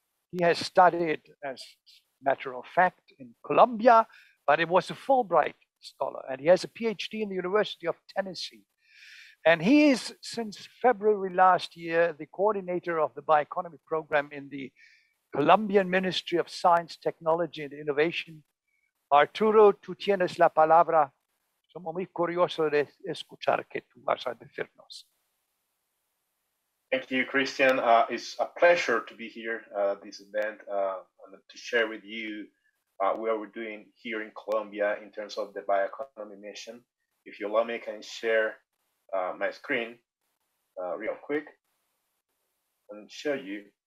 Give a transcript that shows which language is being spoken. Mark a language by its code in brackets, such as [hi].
[en] He has studied, as a matter of fact, in Colombia, but he was a Fulbright scholar, and he has a PhD in the University of Tennessee. And he is, since February last year, the coordinator of the bioeconomy program in the Colombian Ministry of Science, Technology, and Innovation. [es] Arturo, tú tienes la palabra. Somos muy curiosos de escuchar que tú vas a decirnos. [en] Thank you, Christian. It's a pleasure to be here at this event and to share with you what we're doing here in Colombia in terms of the bioeconomy mission. If you allow me, I can share my screen real quick and show you.